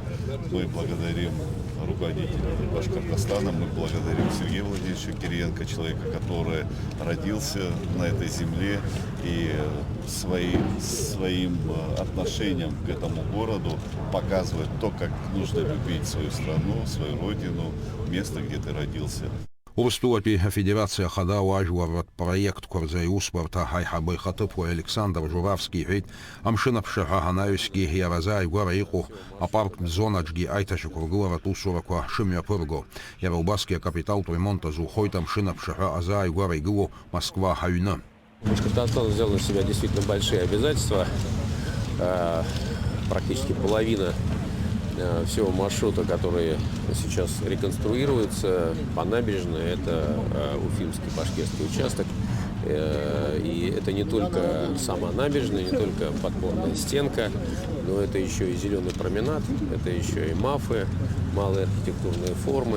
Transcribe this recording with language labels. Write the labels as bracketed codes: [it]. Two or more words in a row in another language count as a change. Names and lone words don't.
[ru] Мы благодарим руководителей Башкортостана, мы благодарим Сергея Владимировича Кириенко, человека, который родился на этой земле и своим отношением к этому городу показывает то, как нужно любить свою страну, свою родину, место, где ты родился. [ab] Урыстәылатәи афедерациа ахада уажәларратә проектқәа рзы аиусбарҭа аиҳабы ихаҭыԥуаҩ Александр Журавски иҳәеит, амшын аԥшаҳәа анаҩсгьы иаразааигәара иҟоу апарктә зонаҿгьы аиҭашьақәыргыларатә усурақәа шымҩаԥырго. Иара убасгьы акапиталтә ремонт азухоит амшын аԥшаҳәа азааигәара игылоу Москва аҩны. [ru] Башкортостан взял на себя действительно большие обязательства. Практически половина всего маршрута, который сейчас реконструируется по набережной, это Уфимский башкирский участок. И это не только сама набережная, не только подпорная стенка, но это еще и зеленый променад, это еще и мафы, малые архитектурные формы.